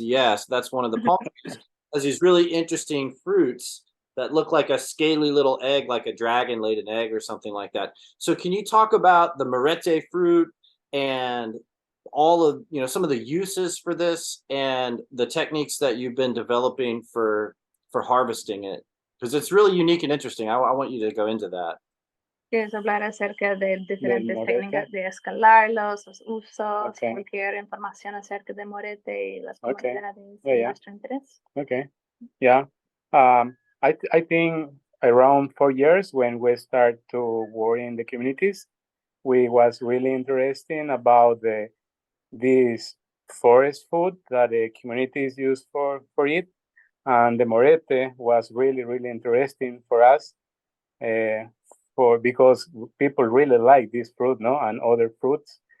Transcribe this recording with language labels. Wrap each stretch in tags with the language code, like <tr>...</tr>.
<en>Yes, that's one of the palm trees. It has these really interesting fruits that look like a scaly little egg, like a dragon laid an egg or something like that. So can you talk about the murete fruit and all of, some of the uses for this and the techniques that you've been developing for harvesting it? Because it's really unique and interesting. I want you to go into that.</en> <es>¿Quieres hablar acerca de diferentes técnicas de escalarlos, los usos, cualquier información acerca de morete y las comunidades de nuestro interés?</es> <en>Okay. Yeah. I think around 4 years when we start to work in the communities, we was really interesting about this forest food that the communities use for it. And the morete was really, really interesting for us because people really like this fruit, and other fruits.</en>